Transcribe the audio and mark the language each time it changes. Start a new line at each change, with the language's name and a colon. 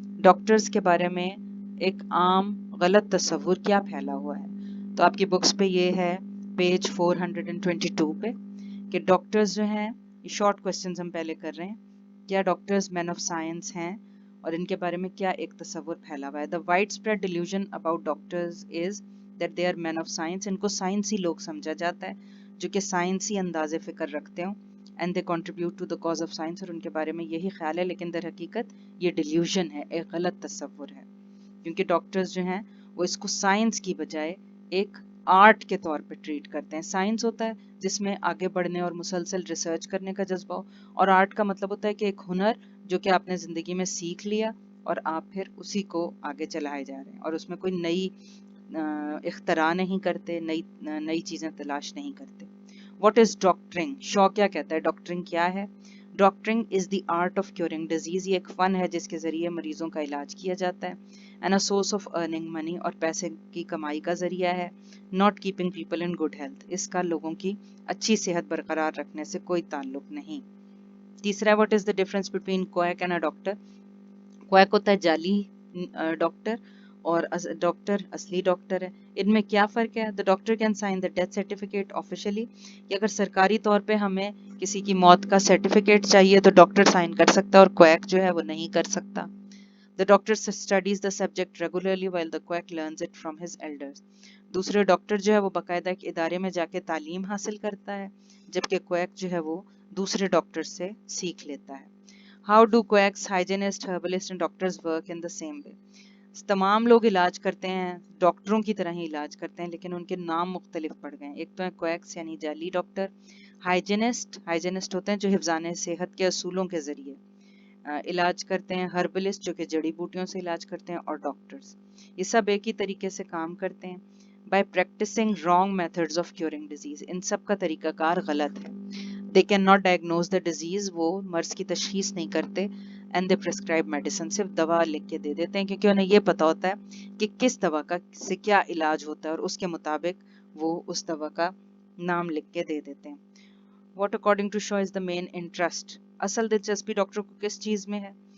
Urdu: Doctors کے بارے میں ایک عام غلط تصور کیا پھیلا ہوا ہے. تو آپ کی بکس پہ یہ ہے پیج 422 پہ کہ ڈاکٹرز جو ہیں, یہ شارٹ کوسچنز ہم پہلے کر رہے ہیں. کیا ڈاکٹرز مین آف سائنس ہیں اور ان کے بارے میں کیا ایک تصور پھیلا ہوا ہے.
English: The widespread delusion about doctors is that they are men of science.
Urdu: ان کو سائنسی لوگ سمجھا جاتا ہے جو کہ سائنسی انداز فکر رکھتے ہوں
English: And they contribute to the cause of science.
Urdu: اور ان کے بارے میں یہی خیال ہے, لیکن در حقیقت یہ ڈیلیوژن ہے, ایک غلط تصور ہے. کیونکہ ڈاکٹرز جو ہیں وہ اس کو سائنس کی بجائے ایک آرٹ کے طور پہ ٹریٹ کرتے ہیں. سائنس ہوتا ہے جس میں آگے بڑھنے اور مسلسل ریسرچ کرنے کا جذبہ ہو, اور آرٹ کا مطلب ہوتا ہے کہ ایک ہنر جو کہ آپ نے زندگی میں سیکھ لیا اور آپ پھر اسی کو آگے چلائے جا رہے ہیں, اور اس میں کوئی نئی اختراع نہیں کرتے, نئی چیزیں تلاش نہیں کرتے.
English: What is doctoring.
Urdu: شاہ کیا کہتا ہے ڈاکٹرنگ کیا ہے.
English: Doctoring is the art of curing disease.
Urdu: یہ ایک فن ہے جس کے ذریعے مریضوں کا علاج کیا جاتا ہے.
English: and a source of earning money,
Urdu: اور پیسے کی کمائی کا ذریعہ ہے.
English: Not keeping people in good health.
Urdu: اس کا لوگوں کی اچھی صحت برقرار رکھنے سے کوئی تعلق نہیں.
English: تیسرا, what is the difference between quack and a doctor.
Urdu: Quick ہوتا ہے جعلی ڈاکٹر اور ڈاکٹر اصلی ڈاکٹر ہے. ان میں کیا فرق ہے.
English: The doctor can sign the death certificate officially.
Urdu: کہ اگر سرکاری طور پہ ہمیں کسی کی موت کا سرٹیفکیٹ چاہیے تو ڈاکٹر سائن کر سکتا ہے, اور کویک جو ہے وہ نہیں کر سکتا.
English: The doctor studies the subject regularly while the quack learns it from his elders.
Urdu: دوسرے ڈاکٹر جو ہے وہ باقاعدہ ایک ادارے میں جا کے تعلیم حاصل کرتا ہے, جبکہ کویک جو ہے وہ دوسرے ڈاکٹر سے سیکھ لیتا ہے.
English: How do quacks, hygienists, herbalists and doctors work in the same way?
Urdu: تمام لوگ علاج کرتے ہیں, ڈاکٹروں کی طرح ہی علاج کرتے ہیں, لیکن ان کے نام مختلف پڑ گئے ہیں. ایک تو ہے کویکس یعنی جعلی ڈاکٹر. ہائیجینسٹ ہوتے ہیں جو حفظان صحت کے اصولوں کے ذریعے علاج کرتے ہیں. ہربلسٹ جو کہ جڑی بوٹیوں سے علاج کرتے ہیں. اور ڈاکٹرز یہ سب ایک ہی طریقے سے کام کرتے ہیں.
English: By practicing wrong methods of curing disease.
Urdu: ان سب کا طریقہ کار غلط ہے.
English: They can not diagnose the disease.
Urdu: وہ مرض کی تشخیص نہیں کرتے.
English: And they prescribe medicine.
Urdu: صرف دوا لکھ کے دے دیتے ہیں کیونکہ انہیں یہ پتا ہوتا ہے کہ کس دوا کا سے کیا علاج ہوتا ہے, اور اس کے مطابق وہ اس دوا کا نام لکھ کے دے دیتے ہیں.
English: What according to Shaw is the main interest.
Urdu: اصل دلچسپی ڈاکٹر کو کس چیز میں ہے.